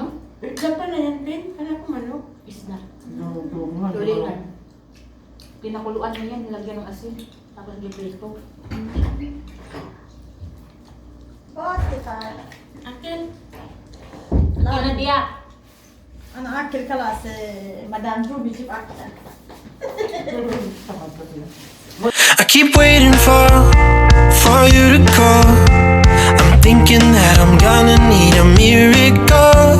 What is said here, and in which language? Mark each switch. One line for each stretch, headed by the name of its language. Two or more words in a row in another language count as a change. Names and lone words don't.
Filipino: Isda pa na yan, Ben. Akala ko manok. Isda. Tulingan. Tulingan. Pinakuluan mo yan, nilagyan ng asin. Tapos giprito. Akin. Yan na diya.
Arabic: أنا أكل خلاص مدام روبي شوف أكل
English: I keep waiting for you to call. I'm thinking that I'm gonna need a miracle.